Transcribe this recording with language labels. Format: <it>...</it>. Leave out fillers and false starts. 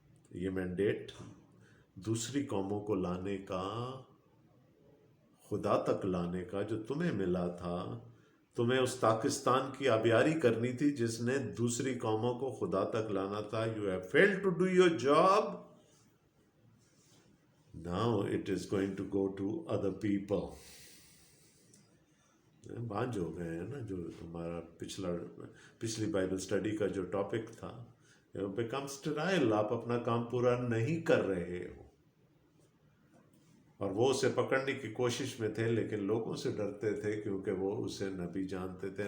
<ur>یہ مینڈیٹ دوسری قوموں کو لانے کا، خدا تک لانے کا جو تمہیں ملا تھا. تمہیں اس پاکستان کی آبیاری کرنی تھی جس نے دوسری قوموں کو خدا تک لانا تھا.</ur> <en>You have failed to do your job. Now it is going to go to other people.</en> <ur>بانج ہو گئے ہیں نا، جو ہمارا پچھلی بائبل اسٹڈی کا جو ٹاپک تھا،</ur> <en>Become sterile.</en> <ur>آپ اپنا کام پورا نہیں کر رہے ہو. اور وہ اسے پکڑنے کی کوشش میں تھے، لیکن لوگوں سے ڈرتے تھے کیونکہ وہ اسے نبی جانتے تھے.</ur>